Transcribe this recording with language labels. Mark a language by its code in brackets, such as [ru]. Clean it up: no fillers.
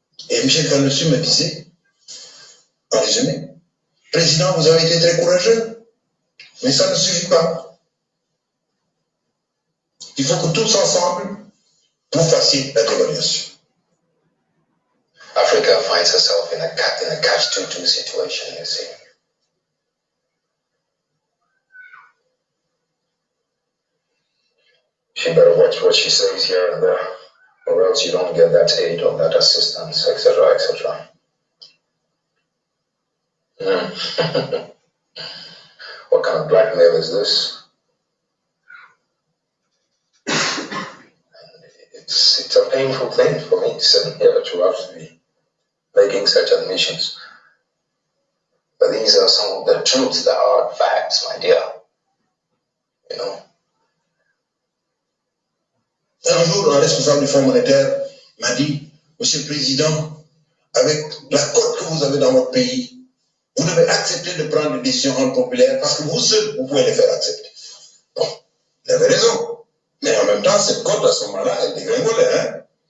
[fr] Et Michel Kambessu me disait, en résumé, Président, vous avez été très courageux, mais ça ne suffit pas. Il faut que tous ensemble, vous fassiez la dévaluation. [en] Africa finds herself in a catch-22 situation, you see. She better watch what she says here and there, or else you don't get that aid or that assistance, etc., etc. What kind of blackmail is this? It's a painful thing for me sitting here to actually making such admissions. But these are some of the truths, the hard facts, my dear. You know. [fr] Un jour, un responsable du Fonds monétaire m'a dit, Monsieur le Président, avec la cote que vous avez dans votre pays, vous devez accepter de prendre des décisions impopulaires parce que vous seul, vous pouvez les faire accepter. Bon, il avait raison. Mais en même temps, cette cote, à ce moment-là, elle dégringolait. Hein?